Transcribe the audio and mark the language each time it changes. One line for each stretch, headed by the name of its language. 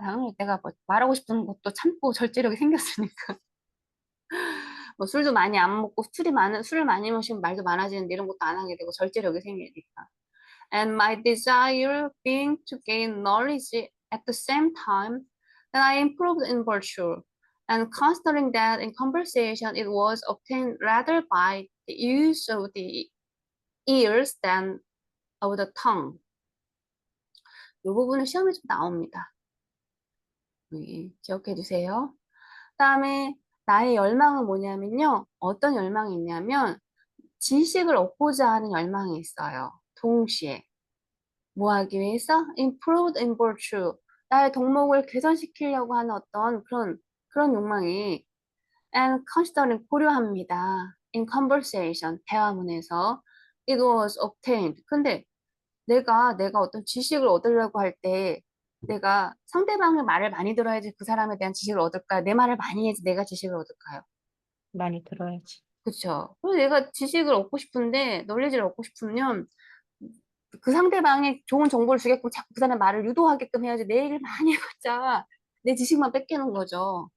Korean: 당연히 내가 뭐 말하고 싶은 것도 참고 절제력이 생겼으니까. 뭐 술도 많이 안 먹고 술을 많이 마시면 말도 많아지는데 이런 것도 안 하게 되고 절제력이 생기니까.
English: And my desire being to gain knowledge at the same time that I improved in virtue. And considering that in conversation it was obtained rather by the use of the ears than of the tongue.
Korean: 이 부분은 시험에 좀 나옵니다. 기억해 두세요. 그다음에 나의 열망은 뭐냐면요. 어떤 열망이 있냐면 지식을 얻고자 하는 열망이 있어요. 동시에. 뭐 하기 위해서?
English: Improved in virtue.
Korean: 나의 덕목을 개선시키려고 하는 어떤 그런 욕망이
English: and considering
Korean: 고려합니다.
English: In conversation. 대화문에서 it was obtained.
Korean: 근데 내가 어떤 지식을 얻으려고 할 때 내가 상대방의 말을 많이 들어야지 그 사람에 대한 지식을 얻을까요? 내 말을 많이 해야지 내가 지식을 얻을까요? 많이 들어야지. 그쵸? 그래서 내가 지식을 얻고 싶은데, 논리지를 얻고 싶으면 그 상대방에 좋은 정보를 주게끔 자꾸 그 사람 말을 유도하게끔 해야지 내 얘기를 많이 해봤자 내 지식만 뺏기는 거죠.